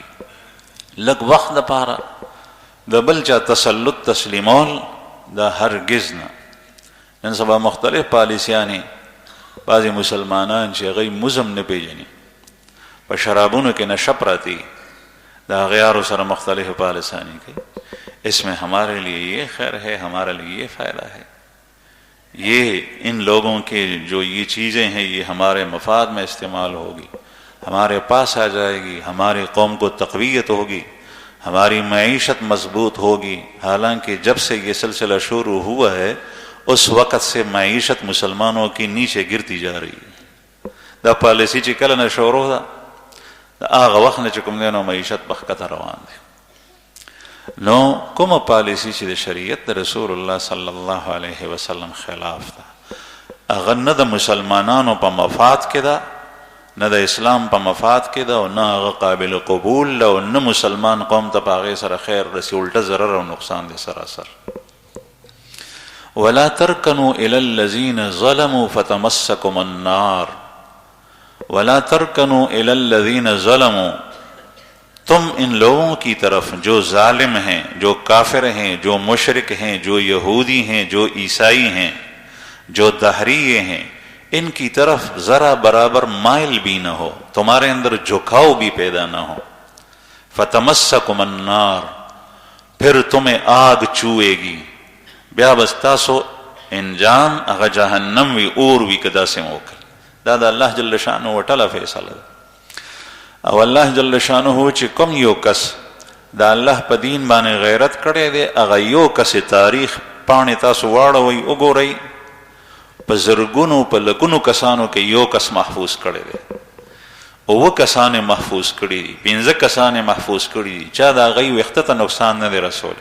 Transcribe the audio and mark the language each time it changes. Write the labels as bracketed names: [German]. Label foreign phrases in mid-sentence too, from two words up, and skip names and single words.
[Pashto] لږ وخت دپاره د بل چا تسلط تسلیمول دا هرگز نه. نن سبا مختلف پالیسیانې، بعضې مسلمانان چې هغوی مزم نه پیژني، په شرابونو کې نشه پراتی، د اغیارو سره مختلف پالیسیانې کوي. [Urdu] اس میں ہمارے لیے یہ خیر ہے، ہمارے لیے یہ فائدہ ہے، یہ ان لوگوں کے جو یہ چیزیں ہیں یہ ہمارے مفاد میں استعمال ہوگی، ہمارے پاس آ جائے گی، ہماری قوم کو تقویت ہوگی، ہماری معیشت مضبوط ہوگی. حالانکہ جب سے یہ سلسلہ شروع ہوا ہے اس وقت سے معیشت مسلمانوں کی نیچے گرتی جا رہی ہے. [Pashto] دا پالیسی چې کله نه شروع ده، دا هغه وخت نه چې کوم دی نو معیشت بخکته روان دی. نو کومه پالیسی چې د شریعت د رسول الله [Arabic] صلی الله علیه وسلم [Pashto] خلاف ده، هغه نه د مسلمانانو په مفاد کې ده، نه د اسلام په مفاد کې ده، او نه هغه قابل قبول ده، او نه مسلمان قوم ته په هغې سره خیر رسي، الټه ضرر او نقصان دی سراسر. [Arabic] ولا ترکنوا الى الذین ظلموا فتمسکم النار، ولا ترکنوا الى الذین ظلموا، [Urdu] تم ان لوگوں کی طرف جو ظالم ہیں، جو کافر ہیں، جو مشرک ہیں، جو یہودی ہیں، جو عیسائی ہیں، جو دہریے ہیں، ان کی طرف ذرا برابر مائل بھی نہ ہو، تمہارے اندر جھکاؤ بھی پیدا نہ ہو. [Arabic] فتمسکم النار، [Urdu] پھر تمہیں آگ چوئے گی، [Pashto] بیا بس تاسو انجام اغا جہنم وی اور وی کدا سے موکل. دا اللہ [Arabic] جل شانہ [Pashto] وٹلا فیصلہ دا. او الله [Arabic] جل شانه [Pashto] چې کوم یو کس دا الله په دین باندې غیرت کړی دی، هغه یو کس تاریخ پاڼې تاسو واړوئ وګورئ، په زرګونو په لکونو کسانو کې یو کس محفوظ کړی دی، 9 کسان محفوظ کړي دي، 15 کسان محفوظ کړي دي، چا د هغوی ویښته ته نقصان نه دی رسولی.